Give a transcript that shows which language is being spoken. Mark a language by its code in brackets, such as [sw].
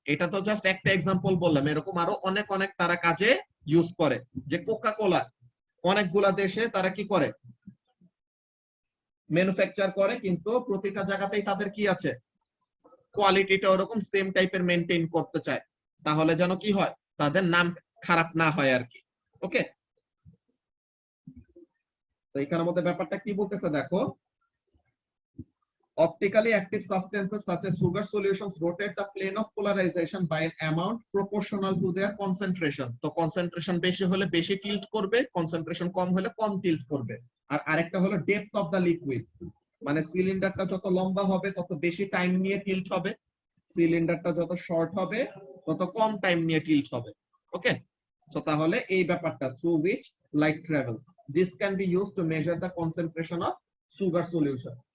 [bn] এটা তো জাস্ট একটা এক্সাম্পল বললাম, এরকম আরো অনেক অনেক তারা কাজে ইউজ করে। যে কোকা কোলা অনেকগুলা দেশে তারা কি করে, ম্যানুফ্যাকচার করে, কিন্তু প্রতিটা জায়গাতেই তাদের কি আছে, কোয়ালিটিটা ওরকম সেম টাইপের মেনটেন করতে চায়, তাহলে যেন কি হয়, তাদের নাম খারাপ না হয় আর কি। ওকে, তো এখানের মধ্যে ব্যাপারটা কি বলতেছে দেখো, [en] optically active substances such as sugar solutions rotate the plane of polarization by an amount proportional to their concentration. [bn] তো কনসেন্ট্রেশন বেশি হলে বেশি টিল্ট করবে, কনসেন্ট্রেশন কম হলে কম টিল্ট করবে। আর আরেকটা হলো ডেপথ অফ দ্য লিকুইড, মানে সিলিন্ডারটা যত লম্বা হবে তত বেশি টাইম নিয়ে টিল্ট হবে, সিলিন্ডারটা যত শর্ট হবে তত কম টাইম নিয়ে টিল্ট হবে। [en] okay, so [bn] তাহলে এই ব্যাপারটা [en] Through which light travels, this can be used to measure the concentration of sugar solution.